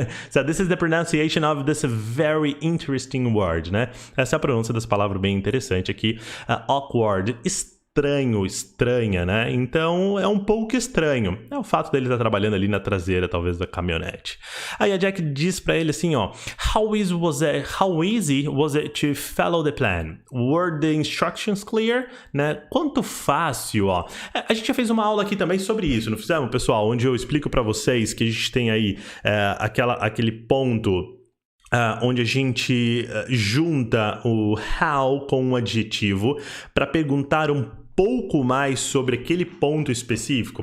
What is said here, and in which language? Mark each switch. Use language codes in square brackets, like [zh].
[en] So this is the pronunciation of this very interesting word, [pt] né? Essa é a pronúncia dessa palavra bem interessante aqui. Awkward. Estranha, né? Então é um pouco estranho. É o fato dele estar trabalhando ali na traseira, talvez, da caminhonete. Aí a Jack diz pra ele assim, ó, [en] How easy was it to follow the plan? Were the instructions clear? [pt] Né? Quanto fácil, ó. A gente já fez uma aula aqui também sobre isso, não fizemos, pessoal? Onde eu explico pra vocês que a gente tem aí aquele ponto onde a gente junta o how com um adjetivo para perguntar um pouco mais sobre aquele ponto específico.